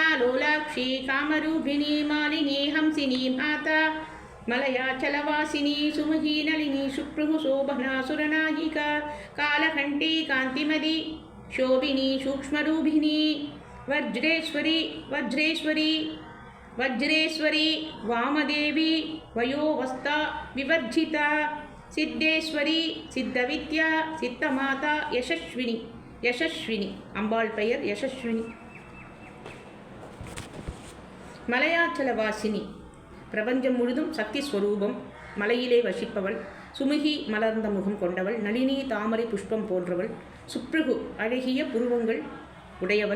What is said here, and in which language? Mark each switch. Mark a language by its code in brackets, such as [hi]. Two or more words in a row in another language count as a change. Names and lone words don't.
[sa] लोलाक्षी कामरूपिणी मालिनी हंसिनी माता मलयाचलवासिनी सुमहीनलिनी सुप्रुः शोभना सुरनायिका कालकण्ठी कान्तिमती शोभिनी सूक्ष्मरूपिणी वज्रेश्वरी वज्रेश्वरी वज्रेश्वरी वामदेवी वयोवस्था विवर्जिता सिद्धेश्वरी सिद्धविद्या सिद्धमाता यशस्विनी யசஸ்வினி. [ta] அம்பாள் பெயர் யசஸ்வினி. மலையாச்சலவாசினி. பிரபஞ்சம் முழுதும் சக்தி ஸ்வரூபம். மலையிலே வசிப்பவள். சுமுகி மலர்ந்த முகம் கொண்டவள். நளினி தாமரை புஷ்பம் போன்றவள். சுப்ருகு அழகிய புருவங்கள் உடையவள்.